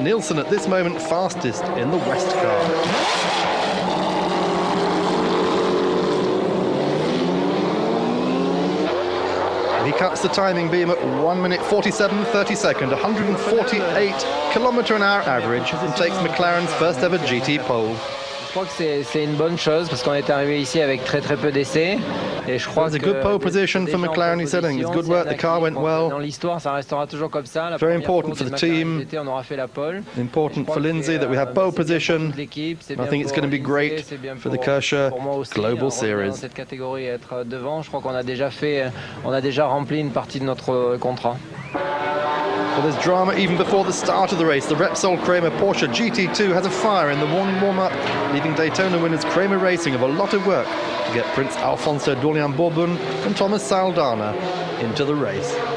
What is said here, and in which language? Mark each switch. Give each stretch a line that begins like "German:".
English: Nielsen at this moment fastest in the West car. He cuts the timing beam at 1 minute 47.32, 148 km/h average, and takes McLaren's first ever GT pole.
French: Je crois que c'est une bonne chose parce qu'on est arrivé ici avec très peu d'essais. Et je crois
English: que it's a good pole position for McLaren. He's saying it's good work. The car went well.
French: Dans l'histoire, ça restera toujours comme ça.
English: Very important for the team.
French: On aura fait la pole.
English: Important for Lindsay that we have pole position. I think it's going to be great for the Kershaw Global Series.
French: Cette catégorie, être devant, je crois qu'on a déjà rempli une partie de notre contrat.
English: Well, there's drama even before the start of the race. The Repsol Kramer Porsche GT2 has a fire in the morning warm-up, leaving Daytona winners Kramer Racing of a lot of work to get Prince Alfonso d'Orléans Bourbon and Thomas Saldana into the race.